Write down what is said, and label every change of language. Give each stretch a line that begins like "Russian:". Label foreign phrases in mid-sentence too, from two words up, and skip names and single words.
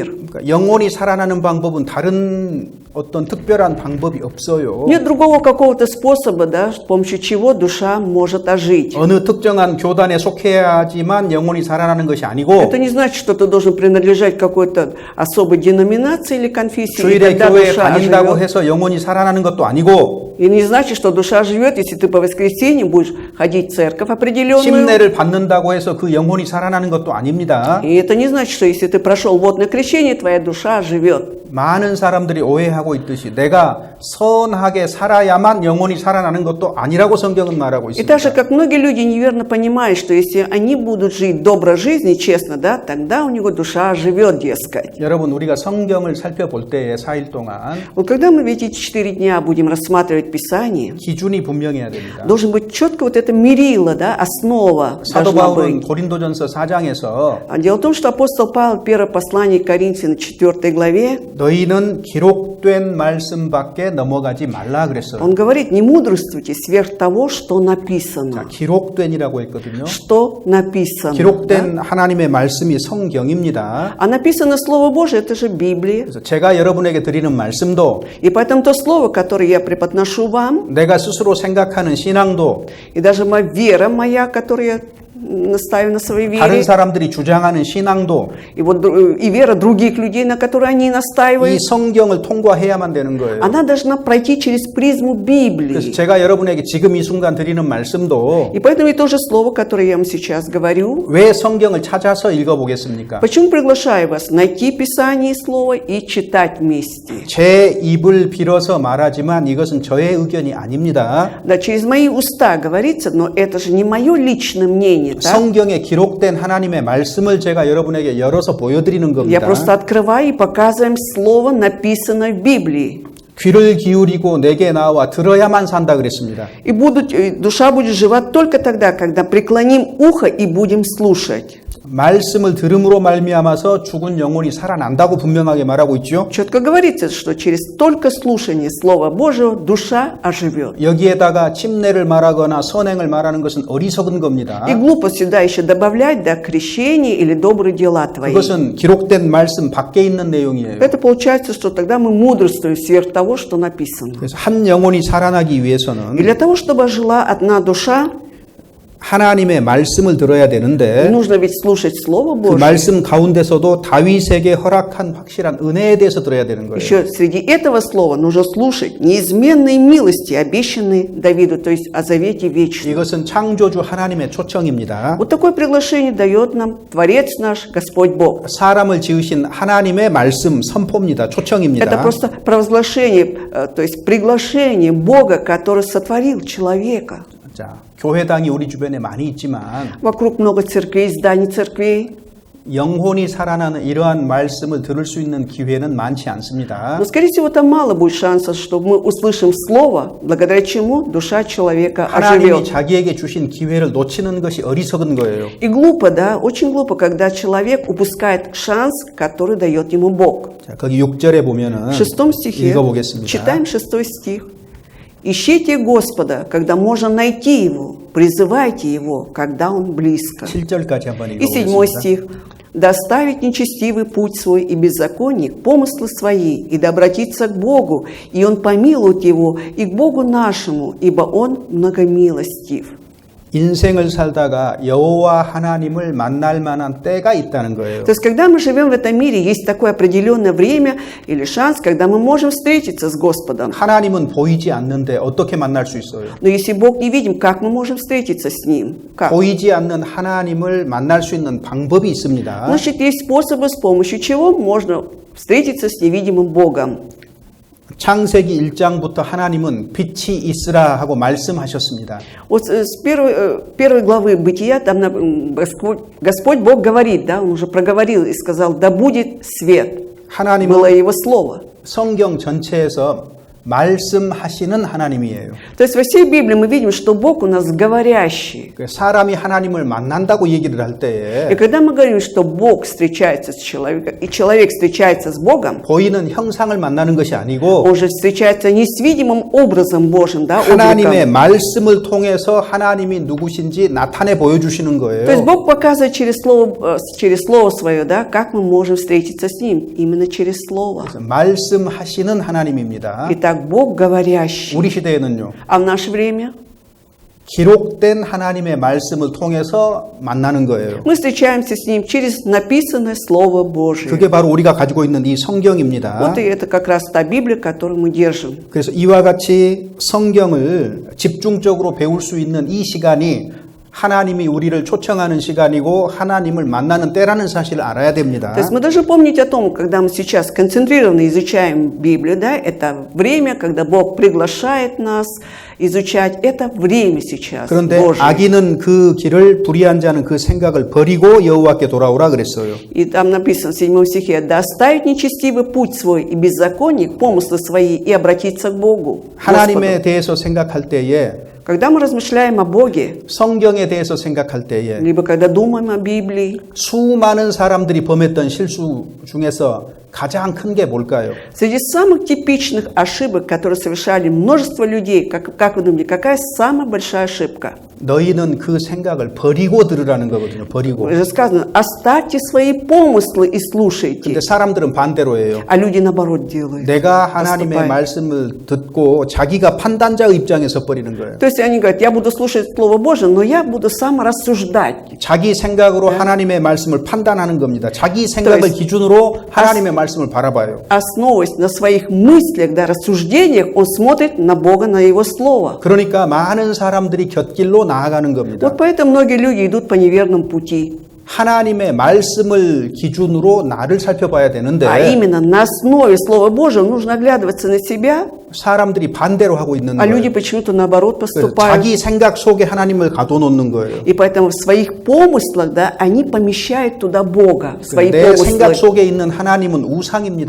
Korean: 그러니까 영혼이 살아나는 방법은 다른 어떤 특별한 방법이 없어요.
Russian: Нет другого какого-то способа, да, с помощью чего душа может ожить.
Korean: 어느 특정한 교단에 속해야지만 영혼이 살아나는 것이 아니고
Russian: Это не значит, что ты должен принадлежать какой-то особой деноминации или конфессии, и
Korean: 주일에
Russian: тогда
Korean: 교회에
Russian: душа
Korean: 다닌다고
Russian: оживет.
Korean: 해서 영혼이 살아나는 것도 아니고
Russian: И не значит, что душа живет, если ты по воскресеньям будешь ходить в церковь определенную.
Korean: 침례를 받는다고 해서 그 영혼이 살아나는 것도 아닙니다.
Russian: И это не значит, что если ты прошел водное крещение, твоя душа живет.
Korean: 많은 사람들이 오해하고 있듯이 내가 선하게 살아야만 영혼이 살아나는 것도 아니라고 성경은 말하고
Russian: И так же,
Korean: 있습니다.
Russian: как многие люди неверно понимают, что если они будут жить доброй жизнью, честно, да, тогда у него душа живет, дескать.
Korean: 여러분 우리가 성경을 살펴볼 때에 4일 동안
Russian: Вот когда мы ведь эти 4 дня будем рассматривать Писание,
Korean: 기준이 분명해야 됩니다.
Russian: должен быть четко вот это мерило, да, основа
Korean: 사도
Russian: должна
Korean: 바울은
Russian: быть.
Korean: 고린도전서 4장에서
Russian: А дело в том, что апостол Павел, первое послание к Коринфянам, 4 главе,
Korean: 너희는 기록된 말씀밖에 넘어가지 말라 그랬어요.
Russian: он говорит, не мудрствуйте сверх того, что написано.
Korean: 자, 기록된이라고 했거든요.
Russian: Что написано. да?
Korean: 기록된 하나님의 말씀이 성경입니다.
Russian: А написано Слово Божие, это же Библия.
Korean: 그래서 제가 여러분에게 드리는 말씀도
Russian: И поэтому то слово, которое я преподношу вам,
Korean: 내가 스스로 생각하는 신앙도
Russian: и даже моя вера моя, которую я настаиваю на своей
Korean: 다른
Russian: вере.
Korean: 사람들이 주장하는 신앙도
Russian: И вот и вера других людей, на которые они
Korean: 이
Russian: настаивают,
Korean: 성경을 통과해야만 되는 거예요.
Russian: она должна пройти через призму
Korean: 그래서
Russian: Библии.
Korean: 제가 여러분에게 지금 이 순간 드리는 말씀도
Russian: И поэтому и то же слово, которое я вам сейчас говорю,
Korean: 왜 성경을 찾아서 읽어보겠습니까?
Russian: почему приглашаю вас найти Писание и Слово и читать вместе.
Korean: 제 입을 빌어서 말하지만 이것은 저의 의견이 아닙니다.
Russian: Да, через мои уста говорится, но это же не мое личное мнение, так?
Korean: 성경에 기록된 하나님의 말씀을 제가 여러분에게 열어서 보여드리는
Russian: Я
Korean: 겁니다.
Russian: просто открываю и показываю слово, написанное в Библии.
Korean: 귀를 기울이고 내게 나와 들어야만 산다 그랬습니다.
Russian: И душа будет жива только тогда, когда преклоним ухо и будем слушать.
Korean: 말씀을 들음으로 말미암아서 죽은 영혼이 살아난다고 분명하게 말하고 있죠.
Russian: Четко говорится, что через только слушание Слова Божьего душа оживет.
Korean: 여기에다가 침례를 말하거나 선행을 말하는 것은 어리석은 겁니다.
Russian: И глупо сюда еще добавлять, да, крещение или добрые дела твои.
Korean: 그것은 기록된 말씀 밖에 있는 내용이에요.
Russian: Это получается, что тогда мы мудрствуем сверх того, что написано.
Korean: 그래서 한 영혼이 살아나기
Russian: И
Korean: 위해서는
Russian: для того, чтобы жила одна душа,
Korean: 하나님의 말씀을 들어야 되는데
Russian: нужно ведь слушать Слово
Korean: 그
Russian: Божье.
Korean: 말씀 가운데서도 다윗에게 허락한 확실한 은혜에 대해서 들어야 되는 거예요.
Russian: Еще среди этого слова нужно слушать неизменные милости, обещанные Давиду, то есть о завете вечном.
Korean: 이것은 창조주 하나님의 초청입니다.
Russian: Вот такое приглашение дает нам Творец наш, Господь Бог.
Korean: 사람을 지으신 하나님의 말씀 선포입니다.
Russian: Это
Korean: 초청입니다.
Russian: просто провозглашение, то есть приглашение Бога, который сотворил человека.
Korean: 자, 교회당이 우리 주변에 많이 있지만
Russian: Вокруг много церквей, зданий церквей.
Korean: 영혼이 살아나는 이러한 말씀을 들을 수 있는 기회는 많지 않습니다.
Russian: Но, скорее всего, там мало будет шансов, что мы услышим Слово, благодаря чему душа человека
Korean: 하나님이
Russian: оживет.
Korean: 자기에게 주신 기회를 놓치는 것이 어리석은 거예요.
Russian: И глупо, да, очень глупо, когда человек упускает шанс, который дает ему Бог.
Korean: 자, 거기 6절에 보면은
Russian: В 6 стихе
Korean: 읽어보겠습니다.
Russian: читаем 6 стих. «Ищите Господа, когда можно найти Его, призывайте Его, когда Он близко».
Korean: 7절까지 한번
Russian: И 7
Korean: 읽어보겠습니다.
Russian: стих. «Да оставит нечестивый путь свой и беззаконник помыслы свои, и да обратиться к Богу, и Он помилует его, и к Богу нашему, ибо Он многомилостив».
Korean: 인생을 살다가 여호와 하나님을 만날 만한 때가 있다는 거예요.
Russian: То есть, когда мы живем в этом мире, есть такое определенное время или шанс, когда мы можем встретиться с Господом.
Korean: 하나님은 보이지 않는데 어떻게 만날 수 있어요?
Russian: Но если Бог не видим, как мы можем встретиться с Ним? Как?
Korean: 보이지 않는 하나님을 만날 수 있는 방법이 있습니다.
Russian: Значит, есть способы, с помощью чего можно встретиться с невидимым Богом.
Korean: 창세기 1장부터 하나님은 빛이 있으라 하고 말씀하셨습니다.
Russian: Вот с первой главы Бытия там Господь Бог говорит, да, Он уже проговорил и сказал, да будет свет.
Korean: 하나님은
Russian: Было Его слово.
Korean: 성경 전체에서 말씀하시는 하나님이에요.
Russian: То есть во всей Библии мы видим, что Бог у нас говорящий.
Korean: 사람이 하나님을 만난다고 얘기를 할
Russian: И
Korean: 때에
Russian: когда мы говорим, что Бог встречается с человеком, и человек встречается с Богом,
Korean: 보이는 형상을 만나는 것이 아니고
Russian: он же встречается не с видимым образом Божьим, да,
Korean: 하나님의
Russian: обликом.
Korean: 말씀을 통해서 하나님이 누구신지 나타내 보여주시는
Russian: То есть
Korean: 거예요.
Russian: Бог показывает через слово свое, да, как мы можем встретиться с Ним, именно через слово.
Korean: 말씀하시는 하나님입니다.
Russian: Итак, Бог говорящий.
Korean: 우리 시대에는요.
Russian: А в наше время
Korean: 기록된 하나님의 말씀을 통해서 만나는 거예요.
Russian: мы встречаемся с Ним через написанное Слово Божие.
Korean: 그게 바로 우리가 가지고 있는 이 성경입니다.
Russian: Вот и это как раз та Библия, которую мы держим.
Korean: 그래서 이와 같이 성경을 집중적으로 배울 수 있는 이 시간이 하나님이 우리를 초청하는 시간이고 하나님을 만나는 때라는 사실을 알아야 됩니다.
Russian: То есть мы должны помнить о том, когда мы сейчас концентрированно изучаем Библию, да, это время, когда Бог приглашает нас изучать, это время сейчас
Korean: 그런데
Russian: Божие.
Korean: 악인은 그 길을 불의한 자는 그 생각을 버리고 여호와께 돌아오라 그랬어요.
Russian: И там написано в 7 стихе, «Да оставить нечестивый путь свой и беззаконник помыслы свои и обратиться к Богу».
Korean: 하나님에 대해서 생각할 때에
Russian: Когда мы размышляем о Боге,
Korean: 성경에 대해서 생각할 때에
Russian: либо когда думаем о Библии,
Korean: 수많은 사람들이 범했던 실수 중에서 가장 큰 게 뭘까요?
Russian: Среди самых типичных ошибок, которые совершали множество людей, как вы думаете, какая самая большая ошибка?
Korean: 너희는 그 생각을 버리고 들으라는 거거든요. 버리고.
Russian: Же сказано, оставьте свои помыслы и слушайте.
Korean: 근데 사람들은 반대로 해요.
Russian: А люди наоборот делают.
Korean: 내가 하나님의
Russian: поступают.
Korean: 말씀을 듣고 자기가 판단자의 입장에서 버리는 거예요.
Russian: То есть они говорят, я буду слушать Слово Божие, но я буду сам рассуждать.
Korean: 자기 생각으로 하나님의 말씀을 판단하는 겁니다. 자기 생각을
Russian: есть-
Korean: 기준으로 하나님의 말씀을 바라봐요.
Russian: Основываясь на своих мыслях, да, рассуждениях, он смотрит на Бога, на Его Слово.
Korean: 그러니까 많은 사람들이 곁길로 나아가는 겁니다.
Russian: Вот поэтому многие люди идут по неверному пути.
Korean: 하나님의 말씀을 기준으로 나를 살펴봐야 되는데
Russian: А именно на основе Слова Божьего нужно оглядываться на себя,
Korean: 사람들이 반대로 하고 있는
Russian: а люди
Korean: 거예요.
Russian: почему-то наоборот
Korean: 그래서
Russian: поступают.
Korean: 자기 생각 속에 하나님을 가둬놓는 거예요.
Russian: И поэтому в своих помыслах, да, они помещают туда Бога, в свои
Korean: 내 생각
Russian: помыслы.
Korean: 속에 있는 하나님은 우상입니다.